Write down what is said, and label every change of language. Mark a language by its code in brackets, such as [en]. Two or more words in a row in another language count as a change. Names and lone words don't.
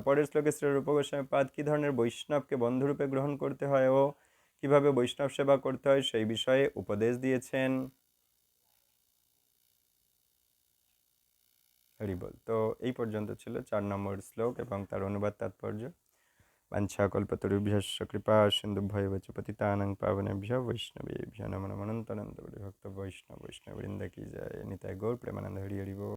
[bn] পরের শ্লোকে শ্রী রূপ গোস্বামী পাদ কী ধরনের বৈষ্ণবকে বন্ধুরূপে গ্রহণ করতে হয় ও কিভাবে বৈষ্ণব সেবা করতে হয় সেই বিষয়ে উপদেশ দিয়েছেন। হরিবল। তো এই পর্যন্ত ছিল 4 নম্বর শ্লোক এবং তার অনুবাদ তাৎপর্য। [sa] वाञ्छाकल्पतरुभ्यश्च कृपा सिन्धुभ्यैव च पतितानां पावनेभ्यो वैष्णवेभ्यो नमो नमः। [hi] अनंत भक्त वैष्णव वैष्णववृंद की जय। निताय गौर प्रेमानंद। [bn] হরি হরি বোল।